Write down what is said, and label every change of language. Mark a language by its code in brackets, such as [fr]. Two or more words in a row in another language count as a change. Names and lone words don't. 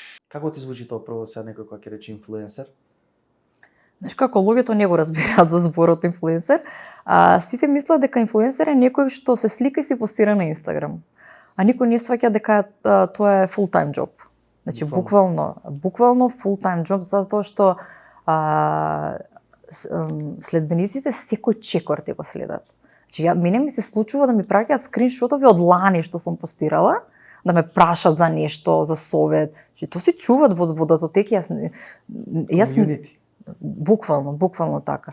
[mk] Како ти звучи тоа прво сега некој кој ќе рече инфлуенсер? Знаеш како луѓето не го разбираат зборот инфлуенсер, сите мислат дека инфлуенсер е некој што се слика и се постира на Инстаграм. А никој не сваќа дека тоа е [en] full time job. [mk] Значи буквално [en] full time job, [mk] затоа што следбениците секој чекор те го следат. Значи мене ми се случува да ми праќаат скриншотови од лани што сум постирала, да ме прашат за нешто, за совет. Значи тоа се чуваат во датотеки, јас буквално така.